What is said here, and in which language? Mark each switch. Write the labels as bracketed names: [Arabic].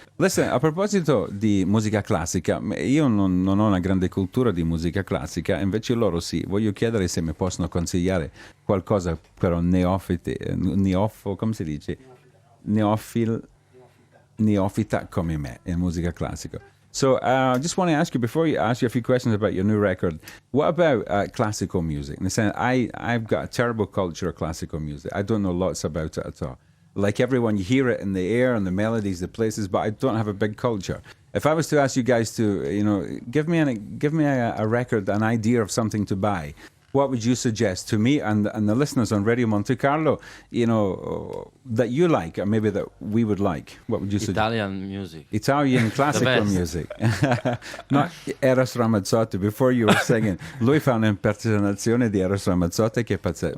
[Italian] Listen, a proposito di musica classica, io non ho una grande cultura di musica classica, invece loro sì. Voglio chiedere se mi possono consigliare qualcosa per un come si dice? Neofita come me in musica classica. [English] So I just want to ask you, before I ask you a few questions about your new record, what about classical music? In the sense, I've got a terrible culture of classical music. I don't know lots about it at all. Like everyone, you hear it in the air and the melodies, the places, but I don't have a big culture. If I was to ask you guys to, give me a record, an idea of something to buy, what would you suggest to me and the listeners on Radio Monte Carlo, that you like, or maybe that we would like? What would you suggest? Italian music. Italian classical music. Not Eros Ramazzotti. Before you were singing, [Italian] lui fa un'impersonazione di Eros Ramazzotti che è pazzesco.